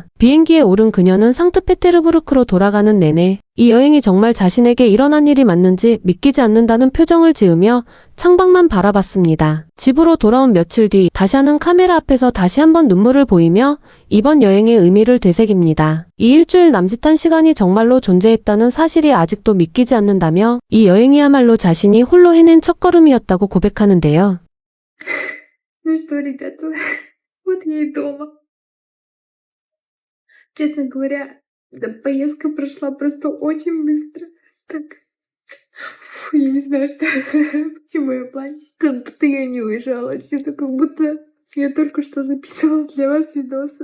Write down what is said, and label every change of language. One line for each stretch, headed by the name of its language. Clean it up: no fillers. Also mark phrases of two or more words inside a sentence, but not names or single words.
Korean: 비행기에 오른 그녀는 상트페테르부르크로 돌아가는 내내 이 여행이 정말 자신에게 일어난 일이 맞는지 믿기지 않는다는 표정을 지으며 창밖만 바라봤습니다. 집으로 돌아온 며칠 뒤 다샤는 카메라 앞에서 다시 한번 눈물을 보이며 이번 여행의 의미를 되새깁니다. 이 일주일 남짓한 시간이 정말로 존재했다는 사실이 아직도 믿기지 않는다며 이 여행이야말로 자신이 홀로 해낸 첫걸음이었다고 고백하는데요.
Russian: Ну что, ребята, вот я и дома. Честно говоря, эта поездка прошла просто очень быстро. Так, фу, я не знаю, что, почему я плачу. Как будто я не уезжала отсюда, как будто я только что записывала для вас видос.